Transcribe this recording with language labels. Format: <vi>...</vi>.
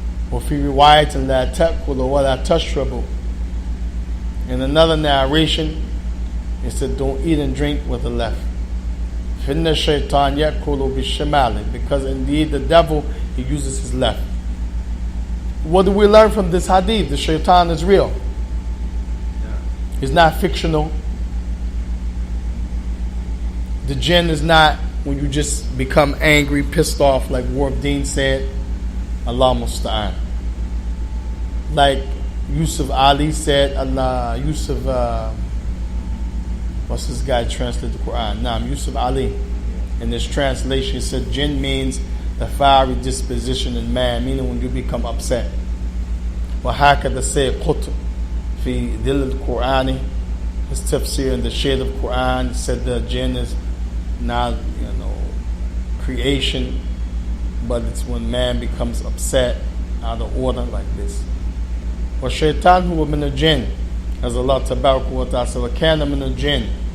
<ar>وفي رواية لا تأكلوا ولا تشربوا.</ar> <en>In another narration, it said, don't eat and drink with the left.</en> <ar>فإن الشيطان يأكل بالشمال.</ar> <en>Because indeed the devil, he uses his left. What do we learn from this hadith? The shaitan is real. It's not fictional. The jinn is not when you just become angry, pissed off, like Warb Deen said. Allah musta'an. Like Yusuf Ali said, Allah, Yusuf, what's this guy translated the Quran? Naam, Yusuf Ali. In this translation, he said, jinn means the fiery disposition in man, meaning when you become upset.</en> <ar>وهكذا say قطب في ظل القرآن.</ar> <en>His tafsir in the shade of Quran said the jinn is not, creation, but it's when man becomes upset, out of order, like this.</en> <ar>وَالشَّيْطَانُ هُوَ مِنَ الْجِنِّ.</ar> <en>As Allah Tabaraka wa Ta'ala said,</en> <ar>وَكَانَ مِنَ الْجِنِّ.</ar>